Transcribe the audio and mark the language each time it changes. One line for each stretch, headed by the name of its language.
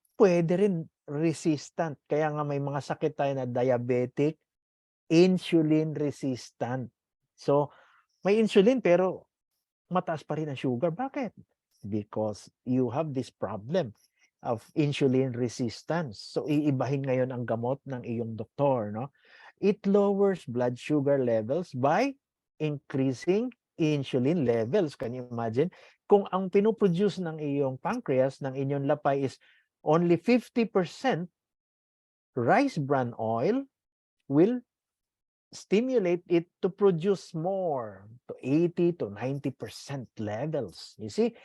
Filipino: Pwede rin resistant. Kaya nga may mga sakit tayo na diabetic, insulin resistant. So, may insulin pero mataas pa rin ang sugar. Bakit?
English: Because you have this problem of insulin resistance.
Filipino: So, iibahin ngayon ang gamot ng iyong doktor, no?
English: It lowers blood sugar levels by increasing insulin levels. Can you imagine?
Filipino: Kung ang pinoproduce ng iyong pancreas, ng inyong lapay
English: is only 50%, rice bran oil will stimulate it to produce more, to 80 to 90% levels. You see?